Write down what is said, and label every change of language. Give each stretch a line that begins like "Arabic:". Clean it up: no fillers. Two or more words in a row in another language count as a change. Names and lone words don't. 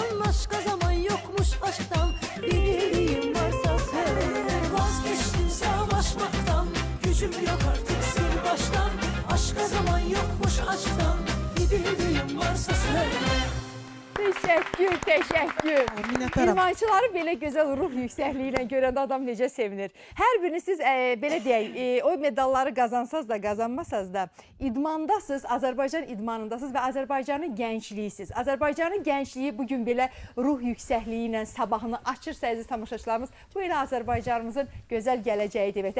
Turkish: Aşka zaman yokmuş aşktan, bildiğin varsa söyle. Vazgeçtim savaşmaktan, gücüm yok artık sil baştan. Aşka zaman yokmuş aşktan, bir bildiğin varsa söyle. Teşekkür, teşekkür.
Azerbaijani: Minnətdaram. İdmançıları belə gözəl ruh yüksəkliyi ilə görəndə adam necə sevinir. Hər biriniz siz belə deyək, o medalları qazansaz da, qazanmasaz da idmandasınız, Azərbaycan idmanındasınız və Azərbaycanın gəncliyisiniz. Azərbaycanın gəncliyi bugün belə ruh yüksəkliyi ilə sabahını açırsa əziz tamaşaçılarımız, bu ilə Azərbaycanımızın gözəl gələcəyi deməkdir.